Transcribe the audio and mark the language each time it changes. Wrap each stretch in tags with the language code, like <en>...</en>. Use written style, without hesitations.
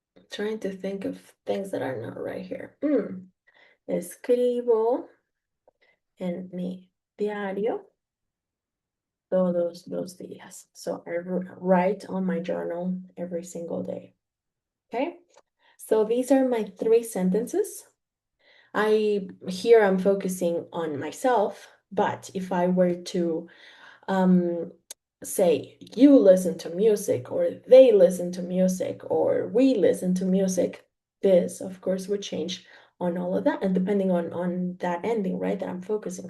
<en>Trying to think of things that are not right here.</en> <es>Escribo en mi diario todos los días.</es> <en>So I write on my journal every single day. Okay, so these are my three sentences. Here I'm focusing on myself, but if I were to say you listen to music, or they listen to music, or we listen to music, this of course would change on all of that, and depending on that ending, right, that I'm focusing.</en>